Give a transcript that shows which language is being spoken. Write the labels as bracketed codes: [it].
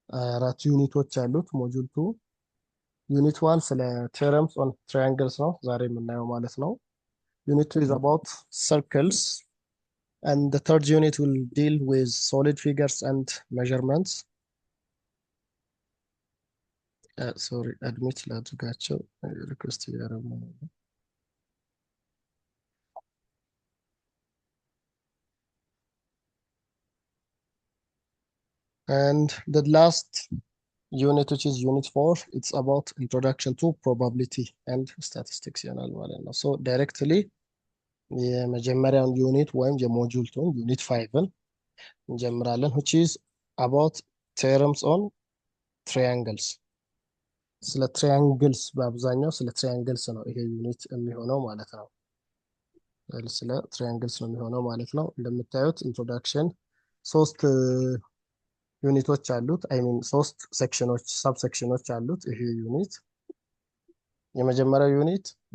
[am] አራት ዩኒቶች አሉት ሞጁል ቱ። ዩኒት ዋን ስለ ቴረምስ ኦን ትራያንግልስ ነው ዛሬ የምናየው ማለት ነው። [en] ዩኒት ቱ ኢዝ አባውት ሰርክልስ and the third unit will deal with solid figures and measurements. Sorry, admit [am] ላድርጋቸው ሪኩዌስት እያደረጉ ነው። [en] And the last unit, which is unit 4, it's about introduction to probability and statistics [am] ይሆናል ማለት ነው። [en] So directly [am] የመጀመሪያውን ዩኒት ወይም የሞጁል ቱን ዩኒት 5ን እንጀምራለን, [en] which is about theorems on triangles. [am] ስለ ትሪያንግልስ በአብዛኛው ስለ ትሪያንግልስ ነው ይሄ ዩኒት የሚሆነው ማለት ነው። ስለ ትሪያንግልስ ነው የሚሆነው ማለት ነው። እንደምታዩት ኢንትሮዳክሽን ሶስት ዩኒቶች አሉት። አይ ሚን ሶስት ሴክሽኖች ሰብ ሴክሽኖች አሉት ይሄ ዩኒት። የመጀመሪያው ዩኒት